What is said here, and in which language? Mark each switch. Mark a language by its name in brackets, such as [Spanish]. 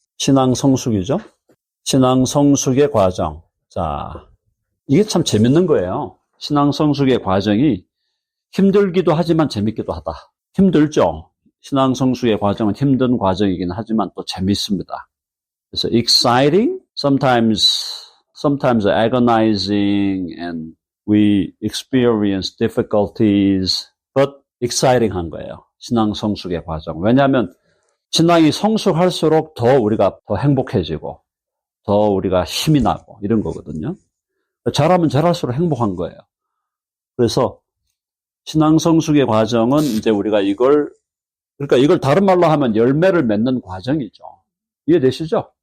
[Korean] 신앙 성숙이죠. 신앙 성숙의 과정. 자, 이게 참 재밌는 거예요. 신앙 성숙의 과정이 힘들기도 하지만 재밌기도 하다. 힘들죠. 신앙 성숙의 과정은 힘든 과정이긴 하지만 또 재밌습니다. 그래서 [English] exciting, sometimes agonizing, and we experience difficulties, but exciting [Korean] 한 거예요. 신앙 성숙의 과정. 왜냐하면 신앙이 성숙할수록 더 우리가 더 행복해지고 더 우리가 힘이 나고 이런 거거든요. 잘하면 잘할수록 행복한 거예요. 그래서 신앙 성숙의 과정은 이제 우리가 이걸 다른 말로 하면 열매를 맺는 과정이죠. 이해되시죠?